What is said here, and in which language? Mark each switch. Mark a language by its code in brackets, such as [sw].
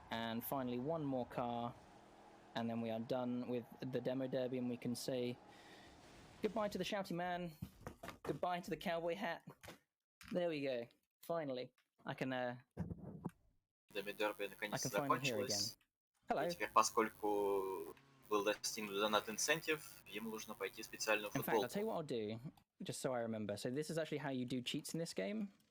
[en] And finally 1 more car. And then we are done with the Demo Derby and we can say goodbye to the shouty man. Goodbye to the cowboy hat. There we go. Finally. I can [ru] Demo Derby наконец [en] I can finally hear again. [ru] закончилось. [en] Hello. [ru] И теперь, поскольку был достигнут донат инцентив, ему нужно пойти в специальную футболку. [en] In fact, I'll tell you what I'll do, just so I remember. So this is actually how you do cheats in this game.